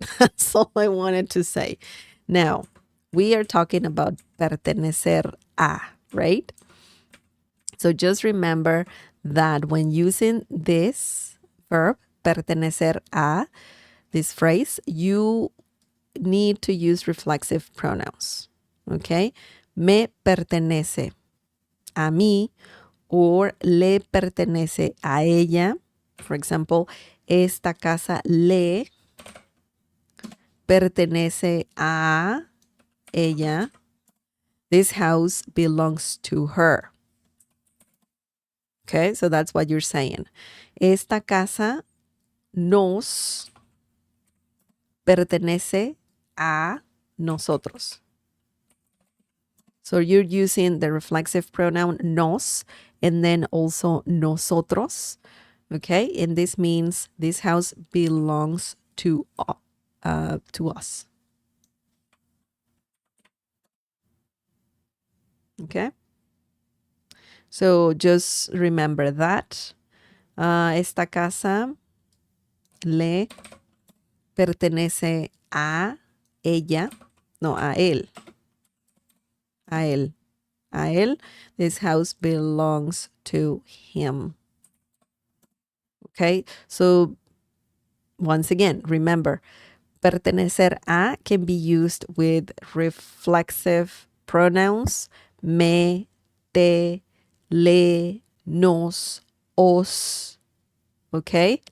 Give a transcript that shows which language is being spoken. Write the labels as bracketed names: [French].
[English] That's all I wanted to say. Now, we are talking about pertenecer a, right? So just remember that when using this verb, pertenecer a, this phrase, you need to use reflexive pronouns. Okay? [Spanish] Me pertenece a mí, or le pertenece a ella. [English] For example, [Spanish] esta casa le pertenece a ella. [English] This house belongs to her. Okay, so that's what you're saying. [Spanish] Esta casa nos pertenece a nosotros. [English] So you're using the reflexive pronoun nos and then also nosotros. Okay, and this means this house belongs to us. Okay. So just remember that. [Spanish] Esta casa le pertenece a ella, no, a él. A él. A él. [English] This house belongs to him. Okay, so once again, remember, Pertenecer a can be used with reflexive pronouns me, te, le, nos, os, okay?